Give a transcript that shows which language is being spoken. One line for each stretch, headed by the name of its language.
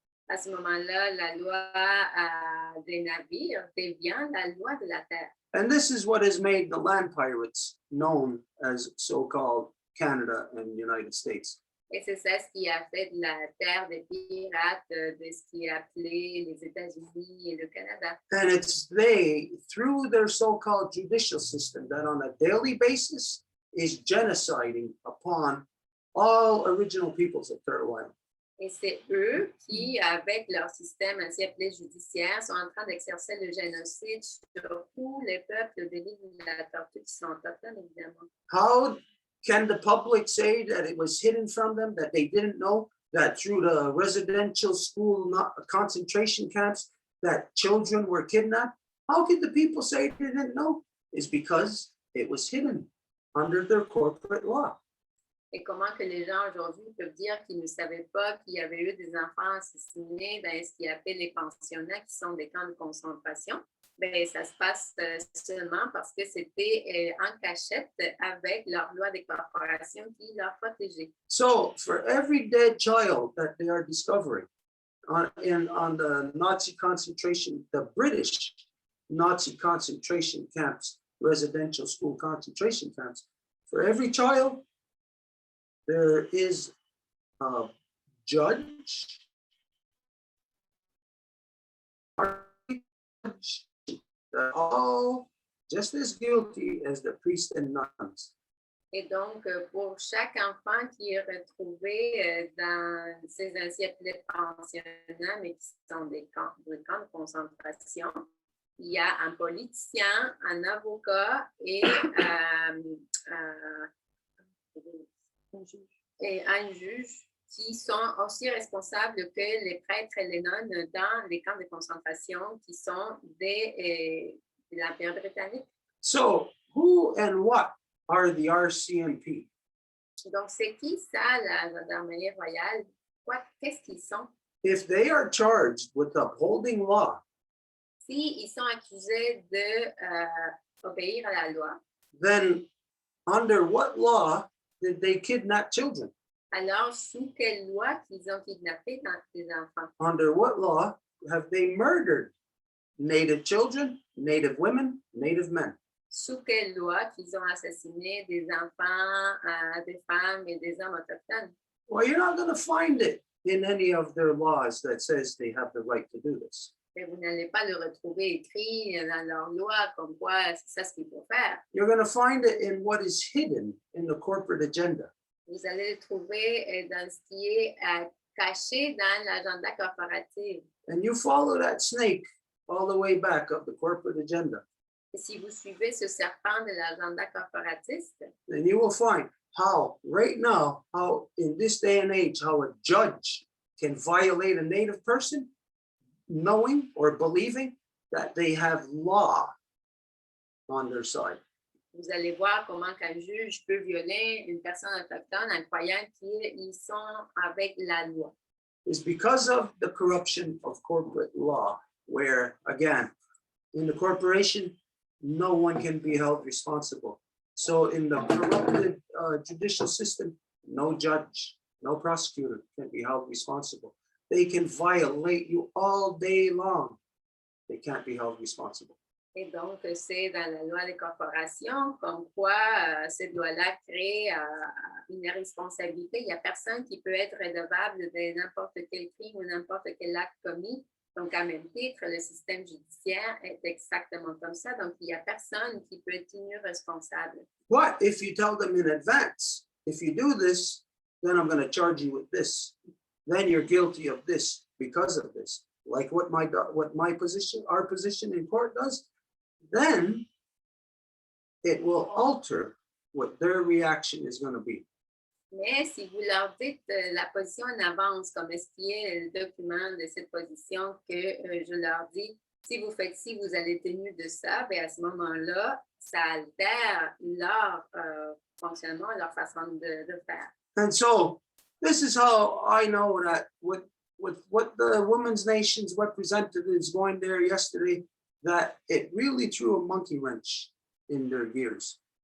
French: à ce moment-là, la loi des navires devient la loi de la terre.
English: And this is what has made the land pirates known as so-called Canada and United States.
French: Et c'est ça ce qui a fait de la terre des pirates, de ce qui est appelé les États-Unis et le Canada.
English: And it's they, through their so-called judicial system, that on a daily basis is genociding upon all original peoples of Turtle Island.
French: Et c'est eux qui, avec leur système ainsi appelé judiciaire, sont en train d'exercer le génocide sur tous les peuples de l'île de la Tortue qui sont autochtones, évidemment.
English: How can the public say that it was hidden from them, that they didn't know that through the residential school concentration camps that children were kidnapped? How could the people say they didn't know? It's because it was hidden under their corporate law.
French: Et comment que les gens aujourd'hui peuvent dire qu'ils ne savaient pas qu'il y avait eu des enfants assassinés dans ce qu'ils appellent les pensionnats, qui sont des camps de concentration? Ben, ça se passe seulement parce que c'était en cachette avec leur loi des corporations qui leur protégeait.
English: So for every dead child that they are discovering on the Nazi concentration, the British Nazi concentration camps, residential school concentration camps, for every child, there is a judge, all just as guilty as the priests and nuns.
French: Et donc, pour chaque enfant qui est retrouvé dans ces anciens pensionnats, mais qui sont des camps de concentration, il y a un politicien, un avocat et un juge qui sont aussi responsables que les prêtres et les nonnes dans les camps de concentration qui sont de l'Empire britannique.
English: So who and what are the RCMP?
French: Donc, c'est qui ça, la gendarmerie royale? Qu'est-ce qu'ils sont?
English: If they are charged with upholding law,
French: Si ils sont accusés de obéir à la loi,
English: then under what law did they kidnap children?
French: alors sous quelle loi qu'ils ont kidnappé des enfants?
English: Under what law have they murdered Native children, Native women, Native men?
French: Sous quelle loi qu'ils ont assassiné des enfants, des femmes et des hommes autochtones?
English: Well, you're not going to find it in any of their laws that says they have the right to do this.
French: Mais vous n'allez pas le retrouver écrit dans leur loi comme quoi c'est ça ce qu'il faut faire.
English: You're going to find it in what is hidden in the corporate agenda.
French: Vous allez le trouver dans ce qui est caché dans l'agenda corporatif.
English: And you follow that snake all the way back of the corporate agenda.
French: Et si vous suivez ce serpent de l'agenda corporatiste,
English: Then you will find how right now, how in this day and age, how a judge can violate a Native person knowing or believing that they have law on their side.
French: vous allez voir comment qu'un juge peut violer une personne autochtone en croyant qu'ils sont avec la loi.
English: Is because of the corruption of corporate law, where again, in the corporation, no one can be held responsible. So in the corrupted judicial system, no judge, no prosecutor can be held responsible. They can violate you all day long. They can't be held responsible.
French: Et donc, c'est dans la loi des corporations comme quoi cette loi-là crée une responsabilité. Il n'y a personne qui peut être redevable de n'importe quel crime ou n'importe quel acte commis. Donc, à même titre, le système judiciaire est exactement comme ça. Donc, il n'y a personne qui peut être tenu responsable.
English: But if you tell them in advance, if you do this, then I'm going to charge you with this. Then you're guilty of this because of this. Like what my position, our position in court does, then it will alter what their reaction is going to be.
French: Mais si vous leur dites la position en avance, comme est-ce qui est le document de cette position que je leur dis, si vous faites ci, vous allez être tenu de ça, bien à ce moment-là, ça altère leur fonctionnement, leur façon de faire.
English: And so this is how I know that with what the Women's Nations representatives going there yesterday, that it really threw a monkey wrench in their gears.